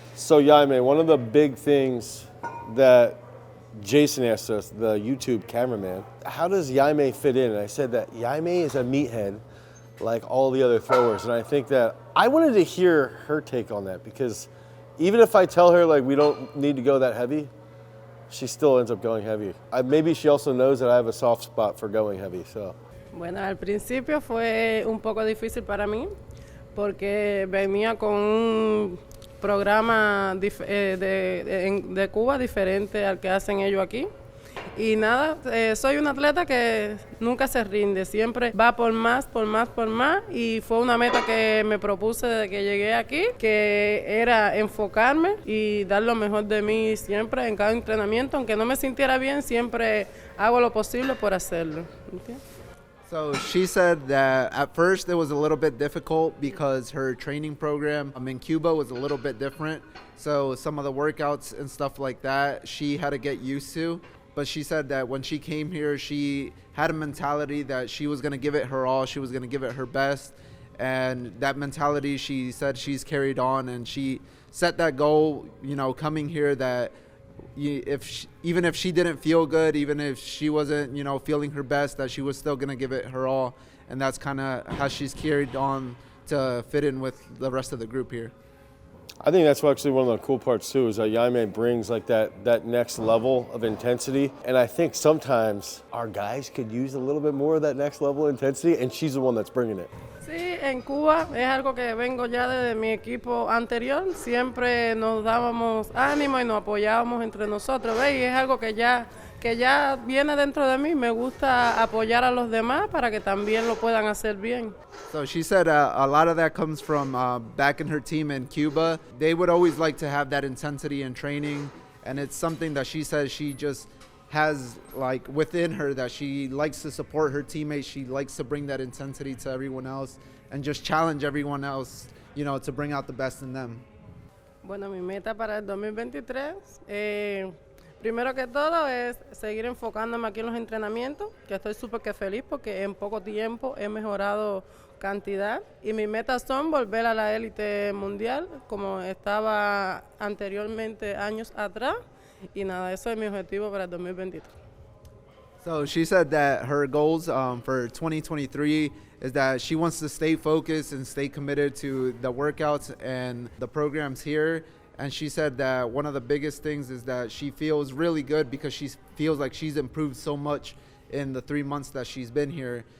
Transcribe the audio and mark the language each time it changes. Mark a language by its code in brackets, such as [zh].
[en] So Yaime, one of the big things that Jason asked us, the YouTube cameraman, how does Yaime fit in? And I said that Yaime is a meathead like all the other throwers. And I think that I wanted to hear her take on that, because even if I tell her like we don't need to go that heavy, she still ends up going heavy. Maybe she also knows that I have a soft spot for going heavy. So. [es] Bueno, al principio fue un poco difícil para mí porque venía con un programa de Cuba diferente al que hacen ellos aquí. Y nada, soy un atleta que nunca se rinde, siempre va por más, y fue una meta que me propuse desde que llegué aquí, que era enfocarme y dar lo mejor de mí siempre en cada entrenamiento, aunque no me sintiera bien, siempre hago lo posible por hacerlo. ¿Entiendes? [en] So she said that at first it was a little bit difficult because her training program in Cuba was a little bit different. So some of the workouts and stuff like that, she had to get used to. But she said that when she came here, she had a mentality that she was going to give it her all. She was going to give it her best. And that mentality, she said she's carried on, and she set that goal, coming here, that even if she didn't feel good, even if she wasn't, feeling her best, that she was still going to give it her all. And that's kind of how she's carried on to fit in with the rest of the group here. I think that's actually one of the cool parts too, is that Yaime brings like that next level of intensity. And I think sometimes our guys could use a little bit more of that next level of intensity, and she's the one that's bringing it. [es] Sí, en Cuba es algo que vengo ya desde mi equipo anterior. Siempre nos dábamos ánimo y nos apoyábamos entre nosotros, ¿ves? Y es algo que ya que ya viene dentro de mí. Me gusta apoyar a los demás para que también lo puedan hacer bien. [en] So she said a lot of that comes from back in her team in Cuba. They would always like to have that intensity in training, and it's something that she says she just has like within her, that she likes to support her teammates. She likes to bring that intensity to everyone else and just challenge everyone else, you know, to bring out the best in them. [es] Bueno, mi meta para el 2023, primero que todo es seguir enfocándome aquí en los entrenamientos, que estoy súper que feliz porque en poco tiempo he mejorado cantidad, y mis metas son volver a la élite mundial como estaba anteriormente años atrás, y nada, eso es mi objetivo para el 2023. [en] So she said that her goals for 2023 is that she wants to stay focused and stay committed to the workouts and the programs here. And she said that one of the biggest things is that she feels really good because she feels like she's improved so much in the 3 months that she's been here.